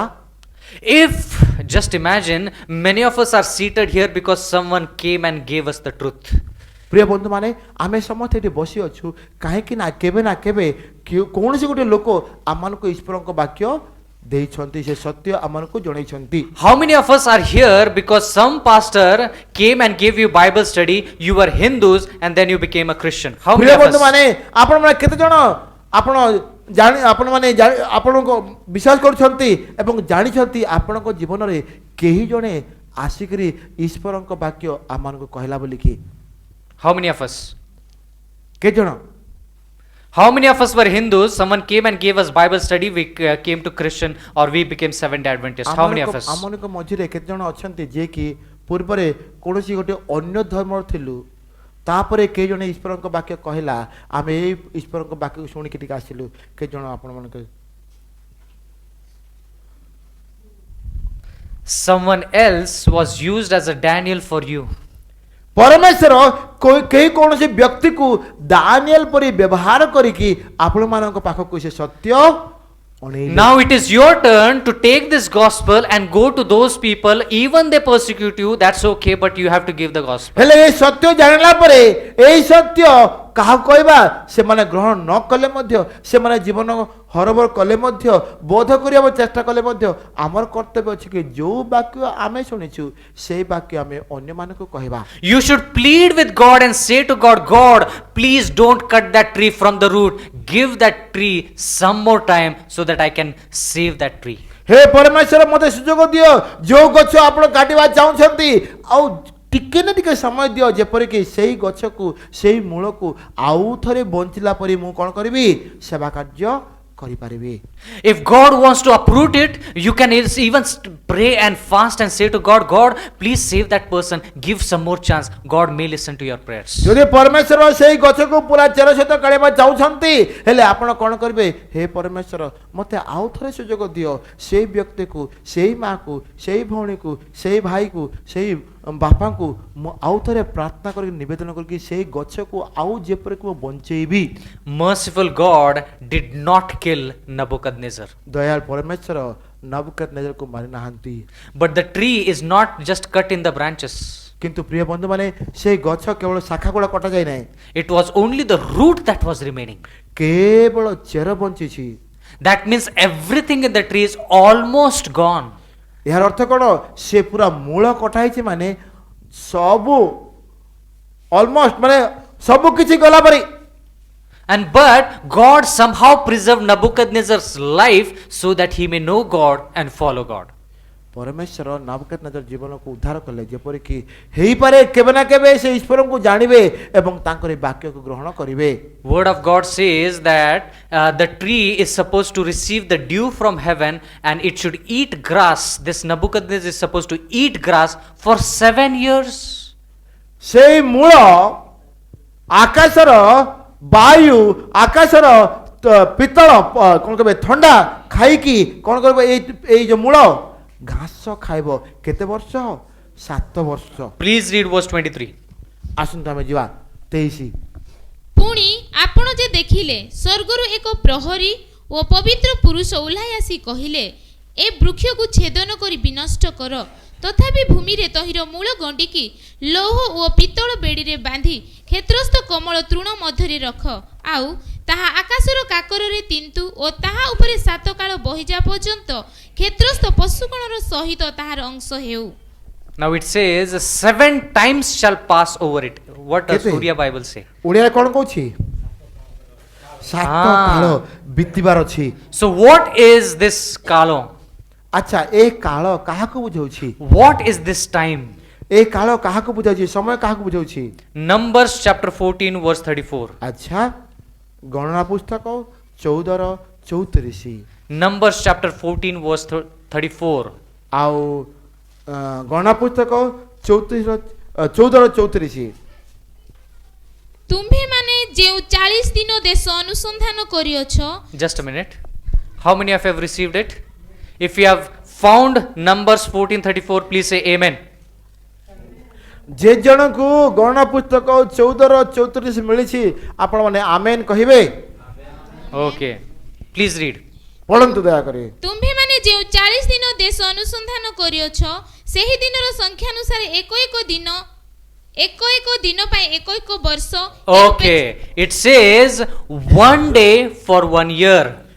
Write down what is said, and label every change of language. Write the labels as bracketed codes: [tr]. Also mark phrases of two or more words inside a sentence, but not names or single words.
[en] If, just imagine, many of us are seated here because someone came and gave us the truth. [or] ପ୍ରିୟ ବନ୍ଧୁମାନେ ଆମେ ସମସ୍ତେ ଏଠି ବସି ଅଛୁ କାହିଁକି ନା କେବେ କୌଣସି ଗୋଟେ ଲୋକ ଆମମାନଙ୍କୁ ଈଶ୍ୱରଙ୍କ ବାକ୍ୟ ଦେଇଛନ୍ତି ସେ ସତ୍ୟ ଆମମାନଙ୍କୁ ଜଣେଇଛନ୍ତି। [en] How many of us are here because some pastor came and gave you Bible study, you were Hindus and then you became a Christian? How many [or] ପ୍ରିୟ [en] of [or] ବନ୍ଧୁ [en] us? [or] ମାନେ ଆପଣ ମାନେ କେତେ ଜଣ ଆପଣ ଆପଣ ମାନେ ଆପଣଙ୍କ ବିଶ୍ୱାସ କରୁଛନ୍ତି ଏବଂ ଜାଣିଛନ୍ତି ଆପଣଙ୍କ ଜୀବନରେ କେହି ଜଣେ ଆସିକରି ଈଶ୍ୱରଙ୍କ ବାକ୍ୟ ଆମମାନଙ୍କୁ କହିଲା ବୋଲିକି? [en] How many of us? [or] କେତେ ଜଣ? [en] How many of us were Hindus? Someone came and gave us Bible study. We came to Christian or we became Seventh-day Adventist. How many of us? [or] ଆମମାନଙ୍କ ମଝିରେ କେତେ ଜଣ ଅଛନ୍ତି ଯିଏ କି ପୂର୍ବରେ କୌଣସି ଗୋଟେ ଅନ୍ୟ ଧର୍ମର ଥିଲୁ, ତାପରେ କେହି ଜଣେ ଈଶ୍ୱରଙ୍କ ବାକ୍ୟ କହିଲା, ଆମେ ଏଇ ଈଶ୍ୱରଙ୍କ ବାକ୍ୟକୁ ଶୁଣିକି ଟିକେ ଆସିଲୁ? କେତେ ଜଣ ଆପଣମାନଙ୍କ? [en] Someone else was used as a Daniel for you. [or] ପରମେଶ୍ୱର କେହି କୌଣସି ବ୍ୟକ୍ତିକୁ ଦାନିଏଲ ପରି ବ୍ୟବହାର କରିକି ଆପଣମାନଙ୍କ ପାଖକୁ ସେ ସତ୍ୟ ଅଣେଇଲେ। [en] Now it is your turn to take this gospel and go to those people, even they persecute you, that's okay, but you have to give the gospel. [or] ହେଲେ ଏ ସତ୍ୟ ଜାଣିଲା ପରେ ଏଇ ସତ୍ୟ କାହାକୁ କହିବା? ସେମାନେ ଗ୍ରହଣ ନ କଲେ ମଧ୍ୟ, ସେମାନେ ଜୀବନ ହରବର କଲେ ମଧ୍ୟ, ବୋଧ କରିବାକୁ ଚେଷ୍ଟା କଲେ ମଧ୍ୟ ଆମର କର୍ତ୍ତବ୍ୟ ଅଛି କି ଯୋଉ ବାକ୍ୟ ଆମେ ଶୁଣିଛୁ ସେଇ ବାକ୍ୟ ଆମେ ଅନ୍ୟମାନଙ୍କୁ କହିବା। [en] You should plead with God and say to God, God, please don't cut that tree from the root. Give that tree some more time so that I can save that tree. [or] ହେ ପରମେଶ୍ୱର ମୋତେ ସୁଯୋଗ ଦିଅ, ଯୋଉ ଗଛ ଆପଣ କାଟିବା ଚାହୁଁଛନ୍ତି ଆଉ ଟିକେ ନା ଟିକେ ସମୟ ଦିଅ, ଯେପରିକି ସେଇ ଗଛକୁ ସେଇ ମୂଳକୁ ଆଉ ଥରେ ବଞ୍ଚିଲା ପରି ମୁଁ କ'ଣ କରିବି? ସେବା କାର୍ଯ୍ୟ କରିପାରିବି। [en] If God wants to uproot it, you can even pray and fast and say to God, God, please save that person. Give some more chance. God may listen to your prayers. [or] ଯଦି ପରମେଶ୍ୱର ସେଇ ଗଛକୁ ପୁରା ଚେର ସହିତ କାଢ଼ିବା ଚାହୁଁଛନ୍ତି, ହେଲେ ଆପଣ କ'ଣ କରିବେ? ହେ ପରମେଶ୍ୱର ମୋତେ ଆଉ ଥରେ ସୁଯୋଗ ଦିଅ, ସେଇ ବ୍ୟକ୍ତିକୁ, ସେଇ ମାଆକୁ, ସେଇ ଭଉଣୀକୁ, ସେଇ ଭାଇକୁ, ସେଇ ବାପାଙ୍କୁ ମୁଁ ଆଉ ଥରେ ପ୍ରାର୍ଥନା କରିକି ନିବେଦନ କରିକି ସେଇ ଗଛକୁ ଆଉ ଯେପରିକି ମୁଁ ବଞ୍ଚେଇବି। [en] Merciful God did not kill Nebuchadnezzar. [or] ଦୟାଳ ପରମେଶ୍ୱର ନବୁକଦନେଜରକୁ ମାରି ନାହାନ୍ତି, [en] But the tree is not just cut in the branches. [or] କିନ୍ତୁ ପ୍ରିୟ ବନ୍ଧୁମାନେ ସେଇ ଗଛ କେବଳ ଶାଖା ଗୁଡ଼ା କଟାଯାଇ ନାହିଁ, [en] It was only the root that was remaining. [or] କେବଳ ଚେର ବଞ୍ଚିଛି। [en] That means everything in the tree is almost gone. [or] ଏହାର ଅର୍ଥ କ'ଣ? ସେ ପୁରା ମୂଳ କଟା ହେଇଛି ମାନେ ସବୁ ଅଲମୋଷ୍ଟ ମାନେ ସବୁ କିଛି ଗଲା ପରି। [en] And but God somehow preserved Nebuchadnezzar's life so that he may know God and follow God. [or] ପରମେଶ୍ୱର ନବୁକଦନେଜର ଜୀବନକୁ ଉଦ୍ଧାର କଲେ, ଯେପରିକି ହେଇପାରେ କେବେ ନା କେବେ ସେ ଈଶ୍ୱରଙ୍କୁ ଜାଣିବେ ଏବଂ ତାଙ୍କର ଏହି ବାକ୍ୟକୁ ଗ୍ରହଣ କରିବେ। [en] Word of God says that the tree is supposed to receive the dew from heaven and it should eat grass. This Nebuchadnezzar is supposed to eat grass for 7 years. [or] ସେଇ ମୂଳ ଆକାଶର ବାୟୁ, ଆକାଶର ପିତ୍ତଳ କ'ଣ କହିବେ ଥଣ୍ଡା ଖାଇକି କ'ଣ କରିବ? ଏଇ ଯୋଉ ମୂଳ ଘାସ ଖାଇବ। କେତେ ବର୍ଷ? 7 ବର୍ଷ। [en] Please read verse 23. [or] ଆସନ୍ତୁ ଆମେ ଯିବା 23। ପୁଣି ଆପଣ ଯେ ଦେଖିଲେ ସ୍ୱର୍ଗରୁ ଏକ ପ୍ରହରୀ ଓ ପବିତ୍ର ପୁରୁଷ ଓହ୍ଲାଇ ଆସି କହିଲେ, ଏ ବୃକ୍ଷକୁ ଛେଦନ କରି ବିନଷ୍ଟ କର, ତଥାପି ଭୂମିରେ ତହିଁର ମୂଳ ଗଣ୍ଡିକି ଲୌହ ଓ ପିତ୍ତଳ ବେଡ଼ିରେ ବାନ୍ଧି କ୍ଷେତ୍ରସ୍ଥ କମଳ ତୃଣ ମଧ୍ୟରେ ରଖ, ଆଉ ତାହା ଆକାଶର କାକରରେ ତିନ୍ତୁ ଓ ତାହା ଉପରେ 7 କାଳ ବହିଯା ପର୍ଯ୍ୟନ୍ତ କ୍ଷେତ୍ରସ୍ଥ ପଶୁଗଣର ସହିତ ତାହାର ଅଂଶ ହେଉ। [en] Now it says 7 times shall pass over it. What does [or] କେତେ? [en] Surya Bible say? [or] ଓଡ଼ିଆରେ କ'ଣ କହୁଛି? 7 କାଳ ବିତିବାର ଅଛି। [en] So what is this kalo? [or] ଆଚ୍ଛା, ଏ କାଳ କାହାକୁ ବୁଝାଉଛି? [en] What is this time? [or] ଏ କାଳ କାହାକୁ ବୁଝାଉଛି? ସମୟ କାହାକୁ ବୁଝାଉଛି? [en] Numbers chapter 14 verse 34. [or] ଆଚ୍ଛା, ଗଣନା ପୁସ୍ତକ 14:34। [en] Numbers chapter 14 verse 34. [or] ଆଉ ଗଣନା ପୁସ୍ତକ 14:34। ତୁମ୍ଭେମାନେ ଯେଉଁ 40 ଦିନ ଦେଶ ଅନୁସନ୍ଧାନ କରିଅଛ। [en] Just a minute. How many of you have received it? If you have found Numbers 14:34, please say amen. [or] ଯେ ଜଣକୁ ଗଣନା ପୁସ୍ତକ 14:34 ମିଳିଛି ଆପଣମାନେ ଆମେନ୍ କହିବେ। [en] Okay. Please read. [or] ପଢ଼ନ୍ତୁ ଦୟାକରି। ତୁମ୍ଭେମାନେ ଯେଉଁ 40 ଦିନ ଦେଶ ଅନୁସନ୍ଧାନ କରିଅଛ, ସେହି ଦିନର ସଂଖ୍ୟାନୁସାରେ ଏକ ଏକ ଦିନ ପାଇଁ ଏକ ଏକ ବର୍ଷ। [en] Okay. It says 1 day for 1 year.